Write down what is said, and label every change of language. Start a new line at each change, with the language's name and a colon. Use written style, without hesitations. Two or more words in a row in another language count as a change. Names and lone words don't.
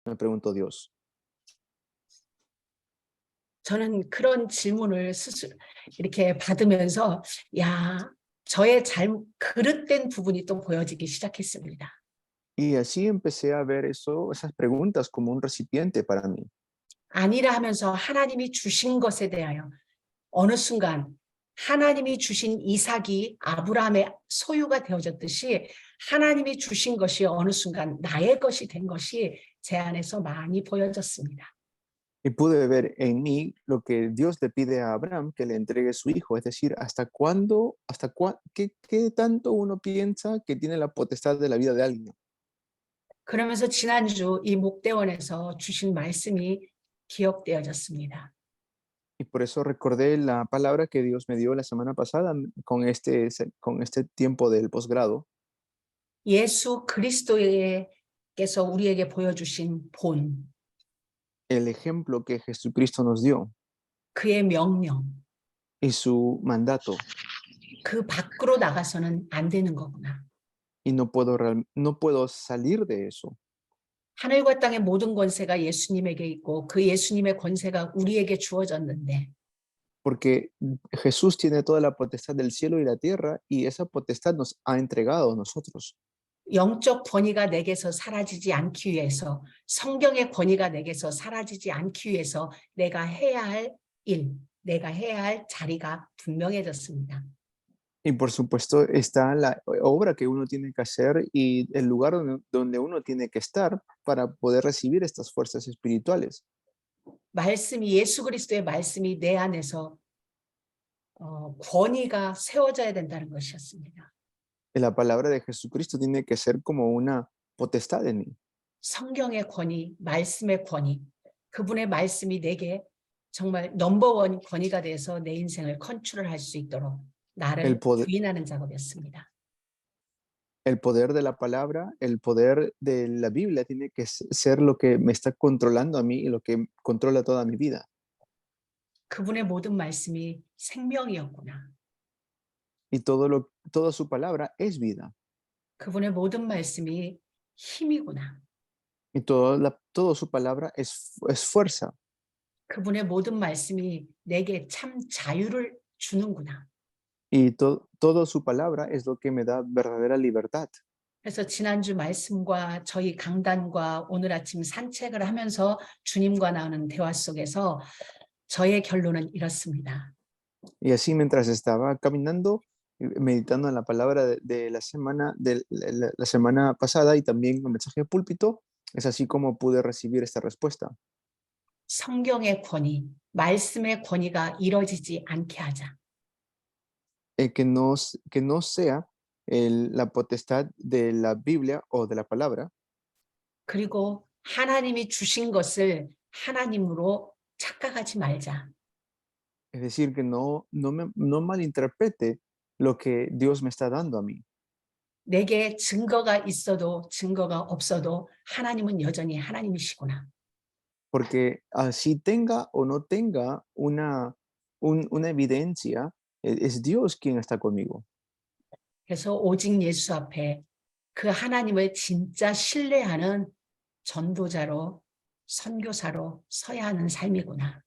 Spanish: me preguntó Dios.
Korean: 저는 그런 질문을 이렇게 받으면서 야, 저의 그릇된 부분이 또 보여지기 시작했습니다.
Spanish: Y así empecé a ver esas preguntas como un recipiente para mí.
Korean: 아니라 하면서 하나님이 주신 것에 대하여 어느 순간 하나님이 주신 이삭이 아브라함의 소유가 되어졌듯이 하나님이 주신 것이 어느 순간 나의 것이 된 것이 제 안에서 많이 보여졌습니다.
Spanish: Y pude ver en mí lo que Dios le pide a Abraham que le entregue su hijo, es decir, hasta cuándo, qué tanto uno piensa que tiene la potestad de la vida de alguien.
Korean: 그러면서 지난주 이 목대원에서 주신 말씀이 기억되어졌습니다.
Spanish: Y por eso recordé la palabra que Dios me dio la semana pasada con este tiempo del posgrado.
Korean: 예수 그리스도께서 우리에게 보여주신 본,
Spanish: El ejemplo que Jesucristo nos dio
Korean: 그의 명령,
Spanish: y su mandato.
Korean: 그 밖으로 나가서는 안 되는 거구나.
Spanish: Y no puedo salir de eso.
Korean: 하늘과 땅의 모든 권세가 예수님에게 있고 그 예수님의 권세가 우리에게 주어졌는데
Spanish: Porque Jesús tiene toda la potestad del cielo y la tierra y esa potestad nos ha entregado a nosotros.
Korean: 영적 권위가 내게서 사라지지 않기 위해서 성경의 권위가 내게서 사라지지 않기 위해서 내가 해야 할 일, 내가 해야 할 자리가 분명해졌습니다.
Spanish: Y por supuesto está la obra que uno tiene que hacer y el lugar donde uno tiene que estar para poder recibir estas fuerzas espirituales.
Korean: 말씀이 예수 그리스도의 말씀이 내 안에서 권위가 세워져야 된다는 것이었습니다.
Spanish: La palabra de Jesucristo tiene que ser como una potestad en mí.
Korean: 성경의 권위, 말씀의 권위, 그분의 말씀이 내게 정말 넘버원 권위가 돼서 내 인생을 컨트롤할 수 있도록
Spanish: El
Korean: 나를
Spanish: poder,
Korean: 부인하는 작업이었습니다.
Spanish: el poder de la palabra, el poder de la Biblia tiene que ser lo que me está controlando a mí y lo que controla toda mi vida.
Korean: 그분의 모든 말씀이 생명이었구나.
Spanish: Y toda su palabra es vida.
Korean: 그분의 모든 말씀이 힘이구나.
Spanish: Y toda su palabra es fuerza.
Korean: 그분의 모든 말씀이 내게 참 자유를 주는구나.
Spanish: Y toda su palabra es lo que me da verdadera libertad.
Korean: 그래서 지난주 말씀과 저희 강단과 오늘 아침 산책을 하면서 주님과 나누는 대화 속에서 저의 결론은 이렇습니다.
Spanish: Y así mientras estaba caminando, meditando en la palabra de la semana pasada y también el mensaje de púlpito, es así como pude recibir esta respuesta.
Korean: 성경의 권위, 말씀의 권위가 이루어지지 않게 하자.
Spanish: Que no sea la potestad de la Biblia o de la palabra.
Korean: 그리고 하나님이 주신 것을 하나님으로 착각하지 말자.
Spanish: Es decir, que no malinterprete lo que Dios me está dando a mí.
Korean: 내게 증거가 있어도 증거가 없어도 하나님은 여전히 하나님이시구나.
Spanish: Porque así tenga o no tenga una evidencia, es Dios quien está conmigo.
Korean: 그래서 오직 예수 앞에 그 하나님을 진짜 신뢰하는 전도자로 선교사로 서야 하는 삶이구나.